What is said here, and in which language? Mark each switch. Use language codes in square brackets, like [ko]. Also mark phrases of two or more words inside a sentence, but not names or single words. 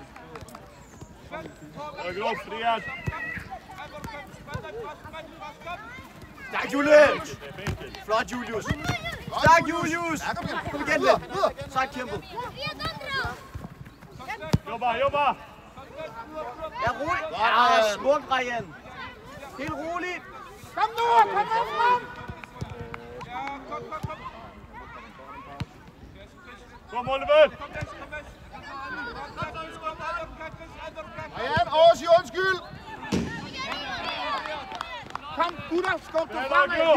[da] Ryk op, Frias. Stærk, Julius! Flot, Julius! Stærk, Julius! Kom igen, lidt! Stærk, kæmpe! [sv] Jobba! [da] Ja, roligt! Ja, smuk, Ryan! Helt roligt! Kom nu frem! Kom, Oliver! Ryan, over sig undskyld! Kom, gutter, skub dig fremad!